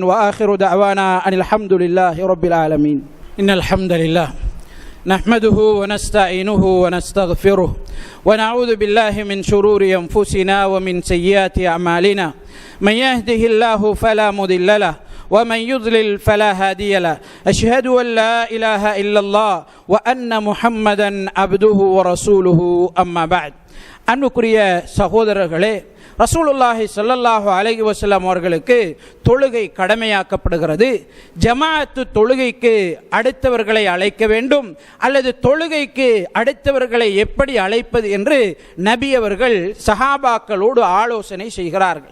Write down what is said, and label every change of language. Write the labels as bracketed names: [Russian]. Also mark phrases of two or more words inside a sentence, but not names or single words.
[Arabic] وآخر دعوانا أن الحمد لله رب العالمين. إن الحمد لله نحمده ونستعينه ونستغفره ونعوذ بالله من شرور أنفسنا ومن سيئات أعمالنا من يهده الله فلا مضل له ومن يضلل فلا هادي له أشهد أن لا إله إلا الله وأن محمدا عبده ورسوله أما بعد. [Tamil] அன்புக்குரிய சகோதரர்களே, [Arabic] رسول الله صلى الله عليه وسلم [Tamil] அவர்களுக்கு தொழுகை கடமையாக்கப்படுகிறது. ஜமாஅத்து தொழுகைக்கு அடுத்தவர்களை அழைக்க வேண்டும் அல்லது தொழுகைக்கு அடுத்தவர்களை எப்படி அழைப்பது என்று நபி அவர்கள் சஹாபாக்களோடு ஆலோசனை செய்கிறார்கள்.